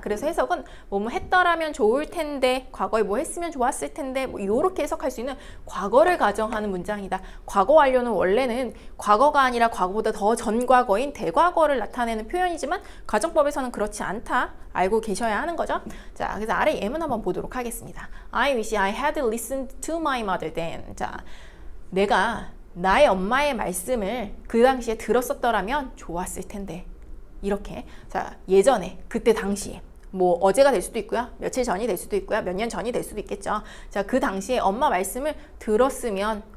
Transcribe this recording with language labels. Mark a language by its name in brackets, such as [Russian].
[Korean] 그래서 해석은 뭐뭐 했더라면 좋을 텐데, 과거에 뭐 했으면 좋았을 텐데, 뭐 이렇게 해석할 수 있는 과거를 가정하는 문장이다. 과거 완료는 원래는 과거가 아니라 과거보다 더 전 과거인 대과거를 나타내는 표현이지만 가정법에서는 그렇지 않다. 알고 계셔야 하는 거죠. 자, 그래서 아래 예문 한번 보도록 하겠습니다. [English] I wish I had listened to my mother then. [Korean] 자, 내가 나의 엄마의 말씀을 그 당시에 들었었더라면 좋았을 텐데. 이렇게. 자, 예전에, 그때 당시에. 뭐 어제가 될 수도 있고요. 며칠 전이 될 수도 있고요. 몇 년 전이 될 수도 있겠죠. 자, 그 당시에 엄마 말씀을 들었으면